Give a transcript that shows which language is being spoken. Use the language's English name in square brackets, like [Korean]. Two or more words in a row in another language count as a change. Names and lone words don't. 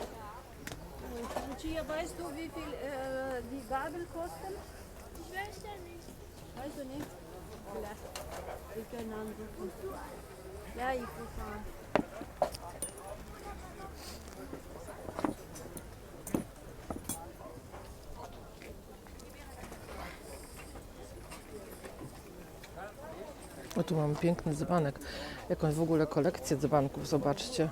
[German] Lucia, weißt du, wie viel die Gabel kosten? Ich weiß ja nicht. Weißt du nicht? Vielleicht. Wir können anrufen. Ja, ich rufe an. [Polish] O, tu mamy piękny dzbanek. Jakąś w ogóle kolekcję dzbanków, zobaczcie.